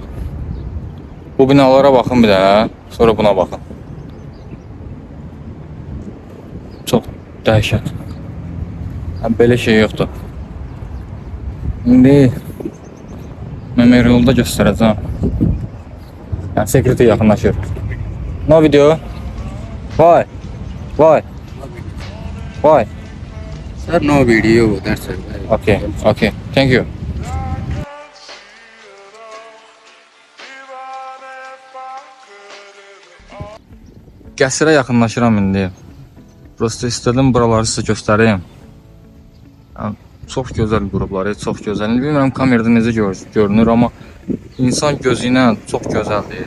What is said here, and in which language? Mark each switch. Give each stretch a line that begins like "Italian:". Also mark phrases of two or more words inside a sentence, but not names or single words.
Azerbaijani: Bu binalara baxın bir dənə, sonra buna baxın. Çox dəhşət. Belə şey yoxdur. İndi memorialda göstərəcəm. Yəni security yaxınlaşır.
English: No video. Why? Why? Why? Sir, no video. That's it. Okay, okay. Thank you.
Azerbaijani: Qəsrə yaxınlaşıram indi. Prosta istədim buraları sizə göstəreyim. Yəni, çox gözəl qrupları, çox gözəl. Bilmirəm kamerada necə görünür, amma insan gözü ilə çox gözəldir.